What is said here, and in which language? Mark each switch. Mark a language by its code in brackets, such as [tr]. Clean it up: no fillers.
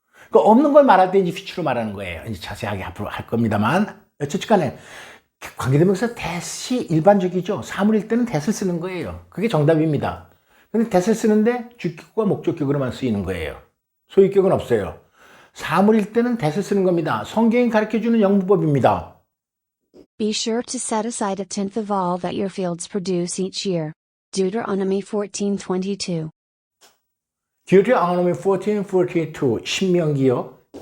[ko] 그 없는 걸 말할 때 이제 휘추로 말하는 거예요. 이제 자세하게 앞으로 할 겁니다만 어쨌든 간에 관계대명사 that이 일반적이죠. 사물일 때는 that을 쓰는 거예요. 그게 정답입니다. 근데 that을 쓰는데 주격과 목적격으로만 쓰이는 거예요. 소유격은 없어요. 사물일 때는 that을 쓰는 겁니다. 성경이 가르쳐주는 영문법입니다. [en] Be sure to set aside a tenth of all that your fields produce each year. Deuteronomy 14:22. Deuteronomy 14:42 신명기요.